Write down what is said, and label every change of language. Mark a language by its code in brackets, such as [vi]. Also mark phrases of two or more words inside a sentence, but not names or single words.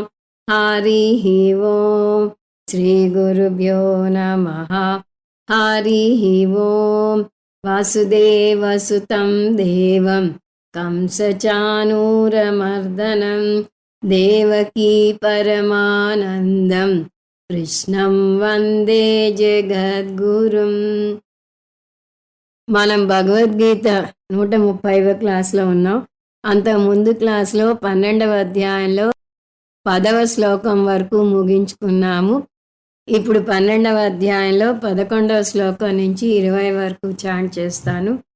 [sa] हरिः ओं श्रीगुरुभ्यो नमः। हरिः ओं वासुदेवसुतं देवं कंसचाणूरमर्दनं देवकी परमानन्दं కృష్ణం వందే జగద్గురుం. [te] మనం భగవద్గీత 130వ క్లాస్లో ఉన్నాం. అంతకుముందు క్లాస్లో 12వ అధ్యాయంలో 10వ శ్లోకం వరకు ముగించుకున్నాము. ఇప్పుడు 12వ అధ్యాయంలో 11వ శ్లోకం నుంచి 20 వరకు చాంట్ చేస్తాను.